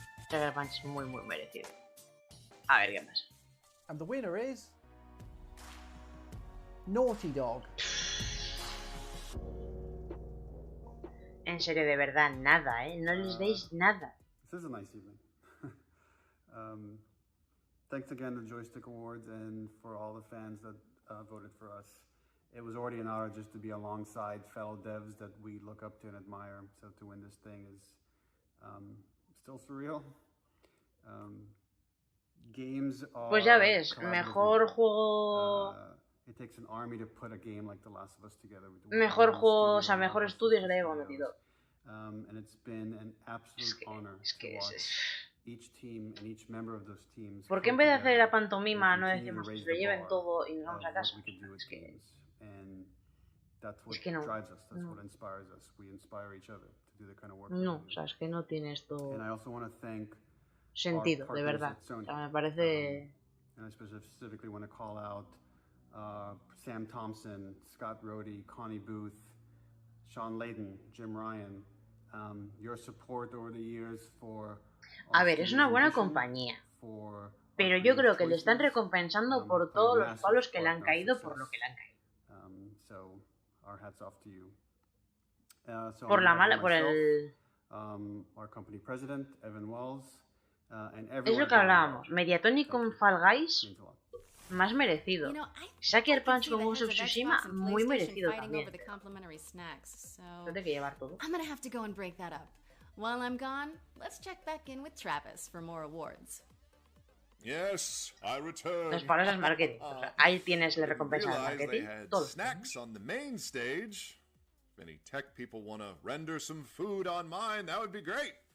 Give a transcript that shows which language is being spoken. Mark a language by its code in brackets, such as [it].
[es] Sucker Punch es muy merecido. A ver qué pasa. [en] And the winner is Naughty Dog. [es] En serio, de verdad, nada, ¿eh? No les deis nada. [en] This is a nice evening. Thanks again to Joystick Awards and for all the fans that voted for us. It was already an honor just to be alongside fellow devs that we look up to and admire. So to win this thing is still surreal. Games are [es] pues ya ves, mejor juego. [en] It takes an army to put a game like The Last of Us together. [es] Mejor juego, o sea, mejor estudio se le hemos metido. [en] And it's been an absolute honor to watch each team and each member of those teams. [es] ¿Por qué en vez de hacer la pantomima no decimos que se lo lleven todo y nos vamos a casa? [en] And that's what drives us. That's what inspires us. We inspire each other to do the kind of work. [es] No, o sea, es que no tiene esto [en] And I also want to thank [es] sentido, de verdad. O sea, me parece. [en] And I specifically want to call out Sam Thompson, Scott Rohde, Connie Booth, Sean Layden, Jim Ryan. Your support over the years for. [es] A ver, es una buena compañía. Pero yo creo que le están recompensando por todos los palos que le han caído por lo que le han caído. Por la mala, por el. Es lo que hablábamos. Mediatonic con Fall Guys, más merecido. Sucker Punch con Ghost of Tsushima, muy merecido también. Lo tengo que llevar todo. [en] I'm gonna have to go and break that up. While I'm gone, let's check back in with Travis for more awards. Yes, I return. [es] Los palos es marketing. O sea, ahí tienes la recompensa del marketing. Todos. [en] Snacks on the main stage. If any tech people want to render some food on mine, that would be great.